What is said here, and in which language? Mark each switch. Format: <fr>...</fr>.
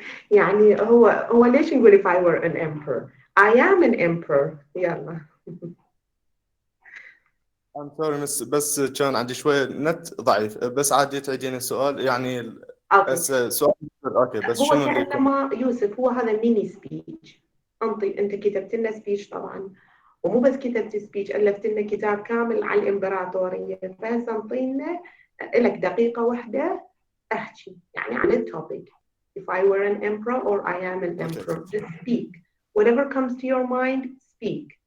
<ar>يعني هو ليش نقول</ar> <en>if I were an emperor? I am an emperor. يلا. I'm sorry miss</en> <ar>بس كان عندي شوية نت ضعيف بس عادي تعيدين السؤال يعني بس سؤال اوكي بس هو شنو اللي كأنما يوسف هو هذا ميني سبيتش. انت كتبت لنا سبيتش طبعا ومو بس كتبت سبيتش ألفت لنا كتاب كامل على الإمبراطورية فهسه انطينا لك دقيقة واحدة احكي يعني عن التوبيك.</ar> <en>If I were an emperor or I am an emperor, just speak. Whatever comes to your mind, speak.</en>